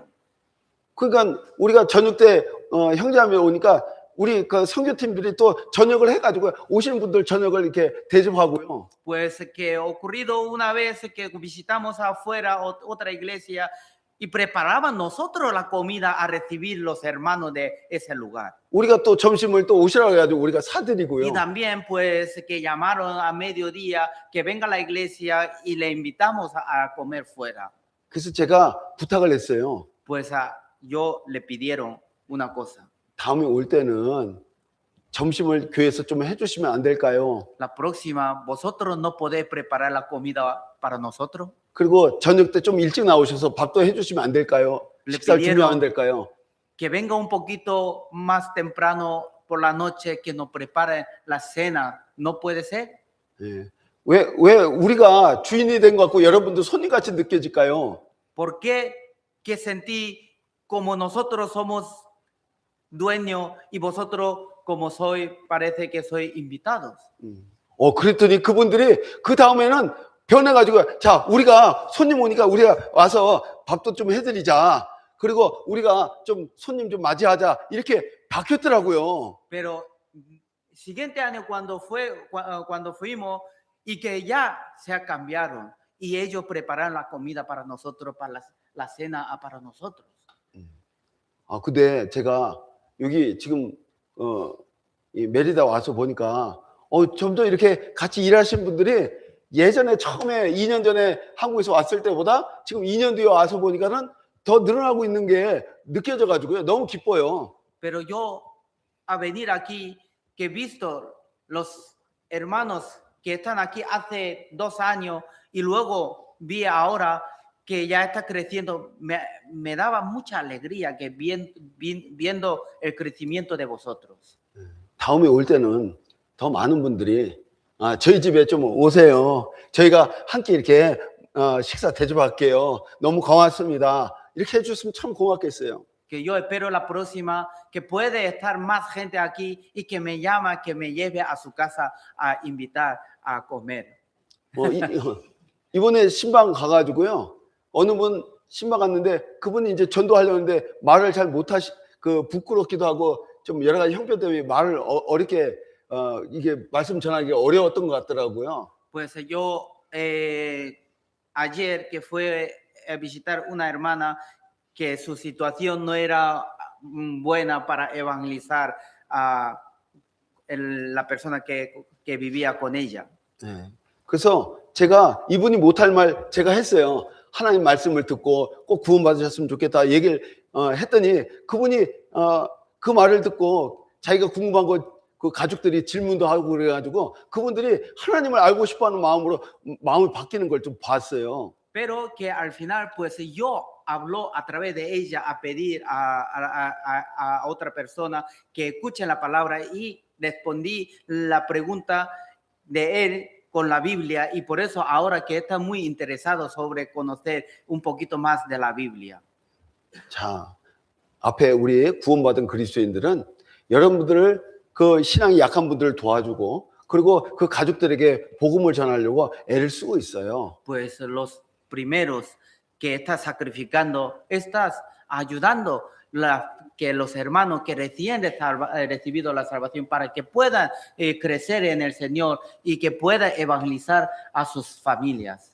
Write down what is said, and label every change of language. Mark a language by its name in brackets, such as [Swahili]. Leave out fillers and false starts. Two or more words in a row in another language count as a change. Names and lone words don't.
[Korean] 그러니까 우리가 저녁 때 형제자매 오니까 우리 그 선교팀들이 또 저녁을 해가지고 오시는 분들 저녁을 이렇게 대접하고요. [Spanish] Pues que ocurrido una vez que visitamos afuera otra iglesia y preparaban nosotros la comida a recibir los hermanos de ese lugar. [Korean] 우리가 또 점심을 또 오시라고 해가지고 우리가 사드리고요. [Spanish] Y también pues que llamaron a mediodía que venga a la iglesia y le invitamos a comer fuera. [Korean] 그래서 제가 부탁을 했어요. [Spanish] Pues yo le pidieron una cosa. [Korean] 다음에 올 때는 점심을 교회에서 좀 해주시면 안 될까요? [Spanish] La próxima, vosotros no podéis preparar la comida para nosotros. [Korean] 그리고 저녁 때 좀 일찍 나오셔서 밥도 해주시면 안 될까요? 식사를 준비하면 안 될까요? [Spanish] Que venga un poquito más temprano por la noche que nos prepare la cena. ¿No puede ser? [Korean] 예. 왜 우리가 주인이 된 것 같고 여러분도 손님같이 느껴질까요? [Spanish] ¿Por qué que sentí como nosotros somos dueños y vosotros como soy parece que soy invitados? [Korean] 그랬더니 그분들이 그 다음에는 변해가지고 자 우리가 손님 오니까 우리가 와서 밥도 좀 해드리자. 그리고 우리가 좀 손님 좀 맞이하자 이렇게 바뀌었더라고요. [Spanish] Pero siguiente año cuando fuimos y que ya se cambiaron y ellos prepararon la comida para nosotros, para la cena para nosotros. [Korean] 근데 제가 여기 지금 이 메리다 와서 보니까 점점 이렇게 같이 일하신 분들이 예전에 처음에 2년 전에 한국에서 왔을 때보다 지금 2년 뒤에 와서 보니까는 더 늘어나고 있는 게 느껴져 가지고요. 너무 기뻐요. [Spanish] Pero yo a venir aquí que he visto los hermanos que están aquí hace 2 años y luego vi ahora que ya está creciendo, me daba mucha alegría que viendo el crecimiento de vosotros. [Korean] 다음에 올 때는 더 많은 분들이 저희 집에 좀 오세요. 저희가 함께 이렇게 식사 대접할게요. 너무 고맙습니다. 이렇게 해줬으면 참 고맙겠어요. [Spanish] Que yo espero la próxima, que puede estar más gente aquí y que me llama, que me lleve a su casa a invitar a comer. [Korean] 이번에 신방 가가지고요. 어느 분 신방 갔는데 그분이 이제 전도하려는데 말을 잘 못하시, 부끄럽기도 하고 좀 여러 가지 형편 때문에 말을 어렵게 이게 말씀 전하기 어려웠던 것 같더라고요. [Spanish] Pues yo ayer que fue a visitar una hermana que su situación no era buena para evangelizar a la persona que vivía con ella. [Korean] 네. 그래서 제가 이분이 못할 말 제가 했어요. 하나님 말씀을 듣고 꼭 구원받으셨으면 좋겠다 얘기를 했더니 그분이 그 말을 듣고 자기가 궁금한 거 그 가족들이 질문도 하고 그래가지고 그분들이 하나님을 알고 싶어하는 마음으로 마음을 바뀌는 걸 좀 봤어요. [Spanish] Pero que al final, pues yo habló a través de ella a pedir a otra persona que escuche la palabra y respondí la pregunta de él con la Biblia y por eso ahora que está muy interesado sobre conocer un poquito más de la Biblia. [Korean] 자, 앞에 우리 구원받은 그리스도인들은 여러분들을 그 신앙이 약한 분들을 도와주고 그리고 그 가족들에게 복음을 전하려고 애를 쓰고 있어요. [Spanish] Pues los primeros que estás sacrificando, estás ayudando que los hermanos que recién recibido la salvación para que puedan crecer en el Señor y que puedan evangelizar a sus familias.